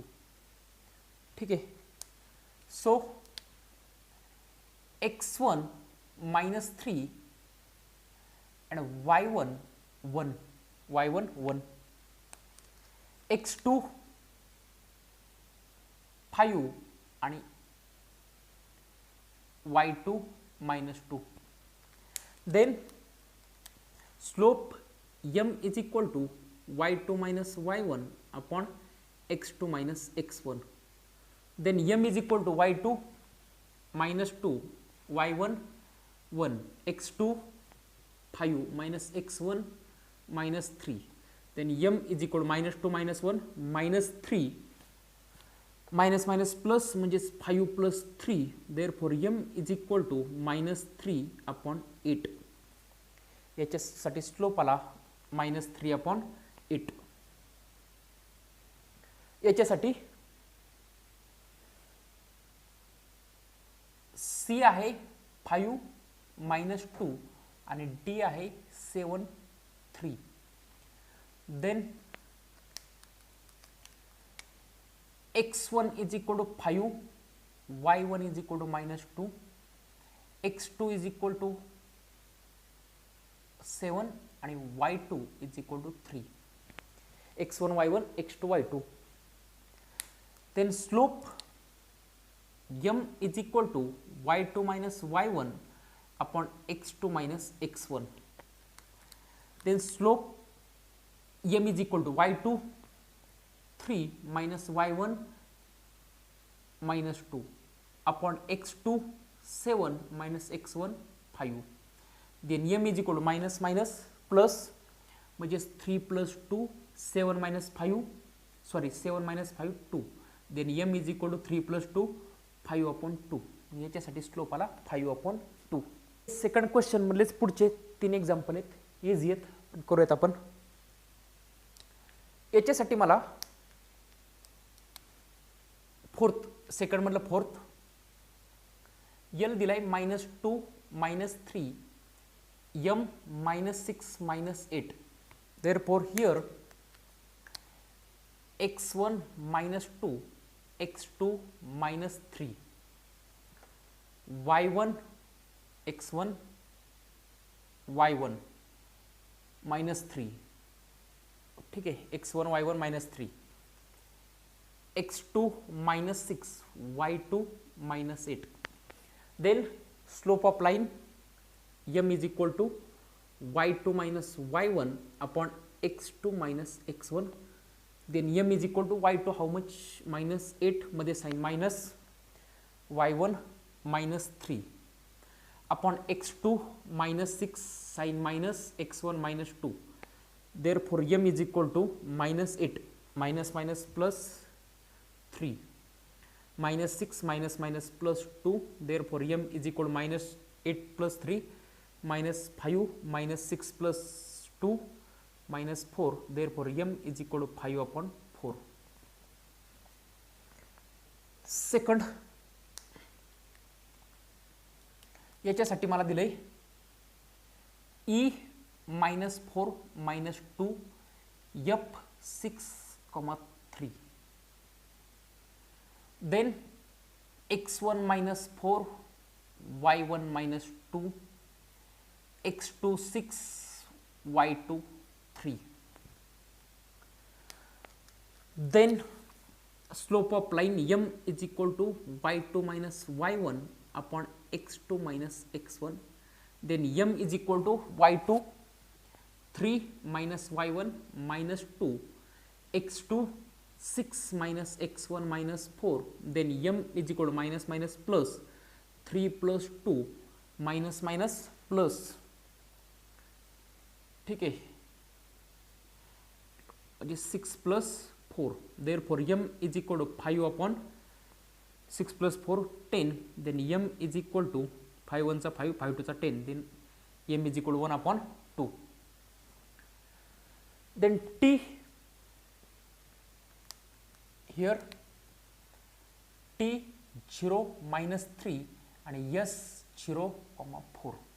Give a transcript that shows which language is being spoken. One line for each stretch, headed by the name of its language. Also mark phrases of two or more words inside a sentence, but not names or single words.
Marathi: ठीक आहे,
English: सो x1 -3 and y1 1, y1 1. x2 5 आणि y2 -2. Then slope m is equal to y2 minus y1 upon x2 minus x1. Then m is equal to y2 minus 2 y1 1 x2 5 minus x1 minus 3. Then m is equal to minus 2 minus 1 minus 3 minus minus plus म्हणजे 5 plus 3. Therefore m is equal to minus 3 upon 8.
Marathi: याच्यासाठी स्लोप आला -3 upon 8. याच्यासाठी C आहे 5 -2 आणि D आहे 7 3.
English: Then x1 is equal to 5, y1 is equal to -2, x2 is equal to 7 आणि y2 is equal to 3. x1 y1 x2 y2. Then slope m is equal to y2 minus y1 upon x2 minus x1. Then slope m is equal to y2 3 minus y1 minus 2 upon x2 7 minus x1 5. Then m is equal to minus minus plus म्हणजे 3 plus 2 7 minus 5 sorry 7 minus 5 2. Then m is equal to 3 plus 2 5 upon 2.
Marathi: याच्यासाठी स्लोप आला 5 upon 2.
English: second question
Marathi: मधलेच पुढचे 3 एक्झाम्पल आहेत, इझी आहेत, करूयात आपण. याच्यासाठी मला
English: fourth second
Marathi: मधलं
English: fourth L
Marathi: दिलाय -2 -3 m -6 -8.
English: Therefore here x1 -2 x2 -3 y1 x1 y1 -3.
Marathi: ठीक आहे,
English: x1 y1 -3 x2 -6 y2 -8. Then slope of line m is equal to y2 minus y1 upon x2 minus x1. Then m is equal to y2 how much -8 मध्ये sign minus y1 -3 upon x2 -6 sin minus x1 -2. Therefore m is equal to -8 minus minus plus 3 -6 minus minus plus 2. Therefore m is equal to -8 plus 3 -5 -6 plus 2 -4. Therefore m is equal to 5 upon 4.
Marathi: सेकंड याच्यासाठी मला दिलंय e -4 -2 f 6,3.
English: Then x1 -4 y1 -2 x2 6 y2 3. Then slope of line m is equal to y2 minus y1 upon x2 minus x1. Then m is equal to y2 3 minus y1 minus 2 x2 6 minus x1 minus 4. Then m is equal to minus minus plus 3 plus 2 minus minus plus.
Hindi: ठीक है,
English: 6 plus 4. Therefore m is equal to 5 upon 6 plus 4 10. Then m is equal to 5 1 चा 5 5 2 चा 10. Then m is equal to 1 upon 2. Then t here t 0 minus 3 and s 0, 4.